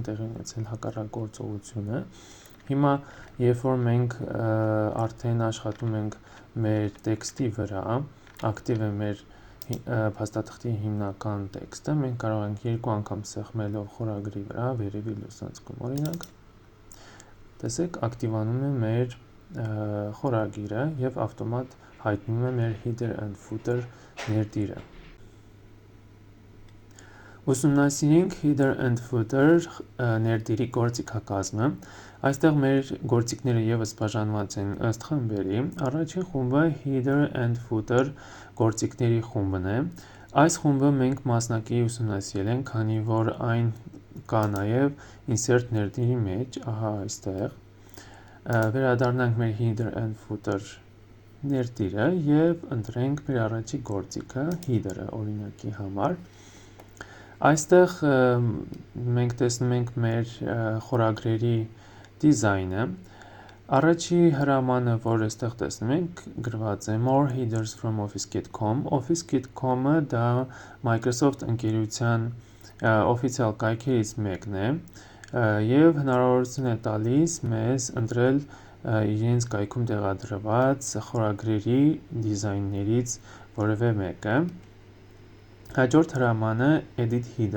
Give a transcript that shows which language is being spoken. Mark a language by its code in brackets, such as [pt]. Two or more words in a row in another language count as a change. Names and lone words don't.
[hy] տեղի ունեցել հակառակ գործողությունը։ Հիմա երբ որ մենք արդեն աշխատում ենք մեր տեքստի վրա, ակտիվ է մեր փաստաթղթի հիմնական տեքստը, մենք կարող ենք երկու անգամ սեղմելով խորագրի վրա վերևի լուսանցքում, օրինակ, տեսեք, ակտիվանում է մեր խորագիրը եւ ավտոմատ հայտնում է մեր [en] header and footer [hy] ներդիրը։ Ուսումնասիրենք [en] header and footer [hy] ներդիրի գործիքակազմը։ Այստեղ մեր գործիքները ևս բաժանված են ըստ խմբերի։ Առաջին խումբը header [en] and footer [hy] գործիքների խումբն է։ Այս խումբը մենք մասնակի ուսումնասիրել ենք, քանի որ այն կա նաև insert ներդիրի մեջ, ահա այստեղ։ Վերադառնանք մեր [en] header and footer [hy] ներդիրը և ընտրենք մեր առաջի գործիքը header-ը օրինակի համար։ Այստեղ մենք տեսնում ենք մեր խորագրերի դիզայնը։ Առաջի հրամանը, որ այստեղ տեսնում ենք, գրված է [en] More headers from office.com. [hy] Office.com-ը դա Microsoft ընկերության օֆիցիալ կայքերից մեկն է և հնարավորություն է տալիս մեզ ընտրել իրենց կայքում տեղադրված խորագրերի դիզայններից որևէ մեկը։ Հաջորդ հրամանը [en] Edit Header,